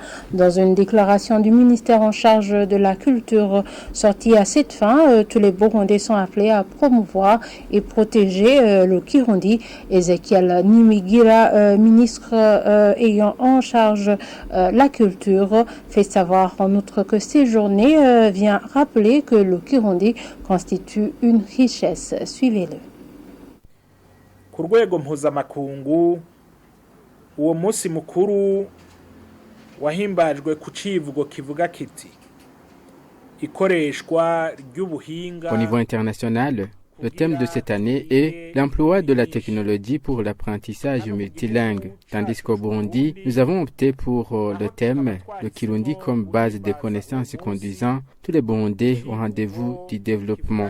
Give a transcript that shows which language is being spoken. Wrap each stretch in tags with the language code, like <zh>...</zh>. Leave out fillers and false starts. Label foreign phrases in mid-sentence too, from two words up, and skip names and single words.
<fr>Dans une déclaration du ministère en charge de la culture sortie à cette fin, tous les Burundais sont appelés à promouvoir et protéger le Kirundi. Ezekiel Nimigira, ministre ayant en charge la culture, fait savoir en outre que ces journées vient rappeler que le Kirundi constitue une richesse. Suivez-le.</fr> <rn>Ku rwego mpuzamakungu uwo munsi mukuru wahimbajwe ku civugo kivuga kiti ikoreshwa ry'ubuhinga.</rn> <fr>Au niveau international, le thème de cette année est l'emploi de la technologie pour l'apprentissage multilingue. Tandis qu'au Burundi, nous avons opté pour le thème le Kirundi comme base des connaissances conduisant tous les Burundais au rendez-vous du développement.</fr>